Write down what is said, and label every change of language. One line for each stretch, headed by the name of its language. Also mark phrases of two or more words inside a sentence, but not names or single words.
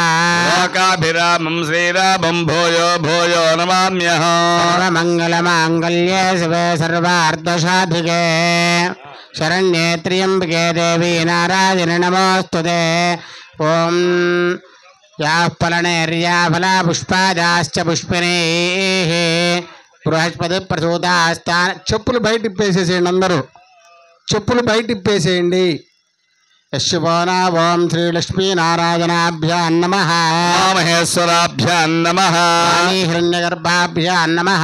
Sanskrit: लोकाभिरामं श्रीरामं भूयो भूयो नमाम्यहम् सर्वमङ्गलमाङ्गल्ये शिवे सर्वार्थसाधिके शरण्ये त्र्यम्बके देवी नारायणि नमोऽस्तुते ॐ याः फलनेर्या फला पुष्पादाश्च पुष्पिणीः బృహస్పతి ప్రసూతాస్థాన
Telugu: చెప్పులు బయట ఇప్పేసేసేయండి అందరూ చెప్పులు బయట ఇప్పేసేయండి
Sanskrit: యశుభోనా ఓం శ్రీలక్ష్మీనారాయణాభ్యాం నమః మహేశ్వరాభ్యాం నమః హిరణ్యగర్భాభ్యాం నమః